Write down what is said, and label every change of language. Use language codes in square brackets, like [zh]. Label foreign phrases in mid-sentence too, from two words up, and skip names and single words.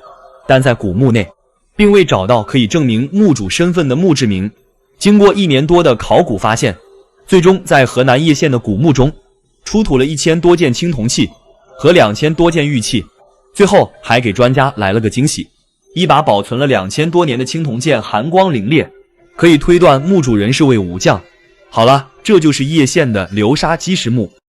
[zh] 但在古墓內，並未找到可以證明墓主身份的墓誌銘。經過1年多的考古發現，最終在河南葉縣的古墓中，出土了1000多件青銅器和2000多件玉器。最後還給專家來了個驚喜，一把保存了2000多年的青銅劍寒光凛冽，可以推斷墓主人是位武將。好了，這就是葉縣的流沙基石墓。